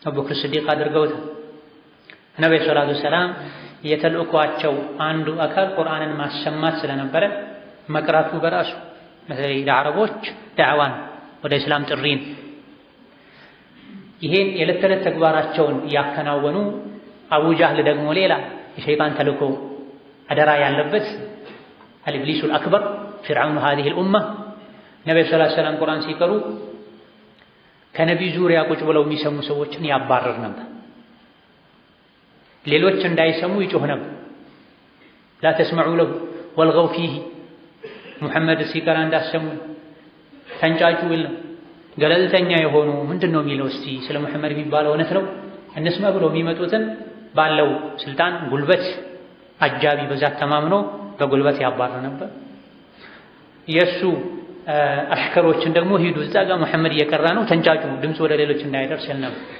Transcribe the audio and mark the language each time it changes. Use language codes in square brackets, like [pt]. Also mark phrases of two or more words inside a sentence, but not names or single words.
[am] አቡበክር ሲዲቅ አድርገውታል። ነብዩ [ar] صلى الله عليه وسلم [am] የተልእኳቸው አንዱ አካል ቁርአንን ማሰማት ስለነበረ መቅራቱ በራሱ በተለይ ለአረቦች ዳዕዋን ወደ እስላም ጥሪን ይሄን የዕለት ተዕለት ተግባራቸውን ያከናወኑ አቡ ጃህል ደግሞ ሌላ የሸይጣን ተልእኮ አደራ ያለበት [ar] إبليس الأكبر فرعون هذه الامه [am] ነብዩ [ar] صلى الله عليه وسلم [am] ቁርአን ሲቀሩ ከነቢዩ ዙሪያ ቁጭ ብለው የሚሰሙ ሰዎችን ያባረር ነበር። ሌሎች እንዳይሰሙ ይጮህ ነበር። [ar] لا تسمعوا له والغوا فيه [am] ሙሐመድ ሲቀራ እንዳሰሙ ተንጫጩ ይል ገለልተኛ የሆኑ ምንድነው የሚለው እስቲ ስለ ሙሐመድ የሚባለው እውነት ነው እንስማ ብለው የሚመጡትን ባለው ስልጣን ጉልበት አጃቢ በዛት ተማምኖ በጉልበት ያባረር ነበር። የሱ አሽከሮችን ደግሞ ሂዱ እዛ ጋር ሙሐመድ እየቀራ ነው ተንጫጩ ድምጽ ወደ ሌሎች እንዳይደርስ ነበር።